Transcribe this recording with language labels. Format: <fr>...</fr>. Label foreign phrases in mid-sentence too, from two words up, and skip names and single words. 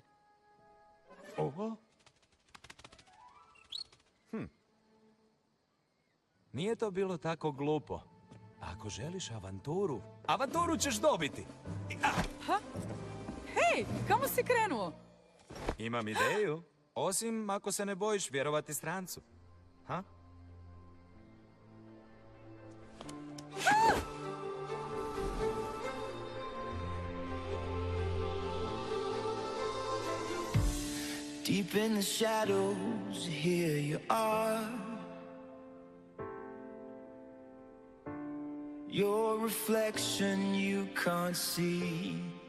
<hr>Oho. Nije to bilo tako glupo. Ako želiš avanturu, avanturu ćeš dobiti. Hej, kamo si krenuo? Imam ideju. Osim ako se ne bojiš vjerovati strancu. Ha?</hr> <en>Deep in the shadows, here you are. Your reflection you can't see.</en>